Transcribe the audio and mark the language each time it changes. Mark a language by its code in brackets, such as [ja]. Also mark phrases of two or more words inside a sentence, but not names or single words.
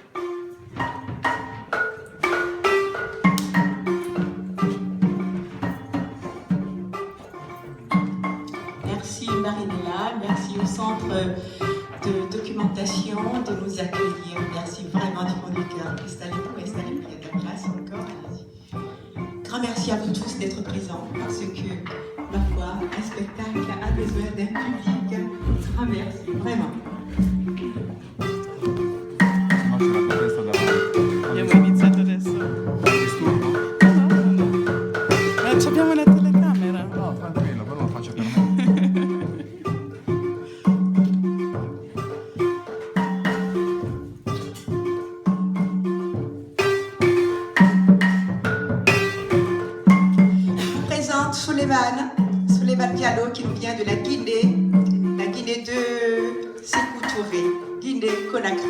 [fr] Merci Marinella, merci au Centre de documentation de nous accueillir. Merci vraiment du fond du cœur. Installez-vous, il y a de la place encore. Grand merci à vous tous d'être présents parce que, ma foi, un spectacle a besoin d'un public. Grand merci, vraiment. [it] Abbiamo iniziato adesso. No, abbiamo la telecamera. No, tranquillo, però lo faccio per me. [fr] Souleymane Diallo qui nous vient de la Guinée de Sékou Touré, Guinée-Conakry.